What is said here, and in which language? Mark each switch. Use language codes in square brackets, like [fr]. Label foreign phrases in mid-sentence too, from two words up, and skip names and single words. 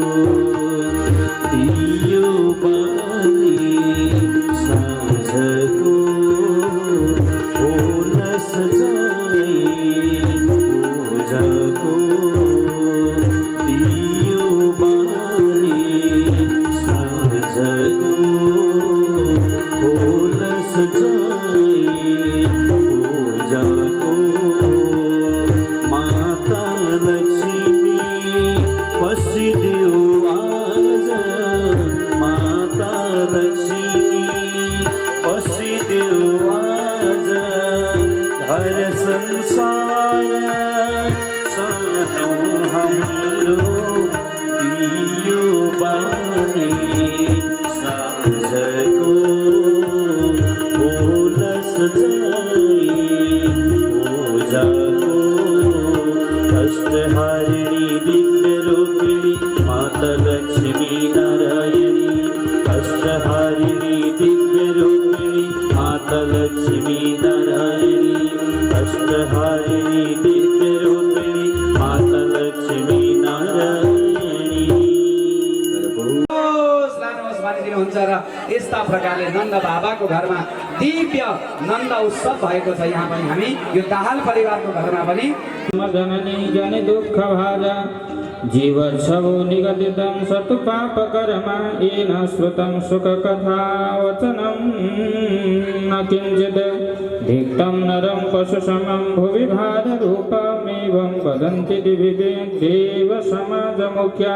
[ne] दियो बाली साँझको फुल सजाई पूजाको। दियो बाली साँझको फुल सजाई पूजाको। माता लक्ष्मी बसिदेऊ आज, माता लक्ष्मी बसिदेऊ आज। घर संसार सानो हाम्रो दियो बानी साँझको फुल सजाई पूजाको। अष्टहारिणी दिव्य रूपिणी माता लक्ष्मी नारायणी। अष्टहारिणी दिव्य रूपिणी माता लक्ष्मी नारायणी। अष्टहारिणी दिव्य रूपिणी माता लक्ष्मी नारायणी। हुन्छ र यस्ता प्रकारले नन्द बाबाको घरमा दिव्य नन्द उत्सव भएको छ। यहाँ पनि हामी यो दाहाल परिवारको घरमा पनि [sa] जननी जन दुःख भाजा जीवत्सवो निगदितं सतु पापकर्मा येन श्रुतं सुखकथा वचनं न किञ्चित् धिक्तं नरं पशुसमं भुवि भाररूपमेवं वदन्ति दिवि देवसमाजमुख्या।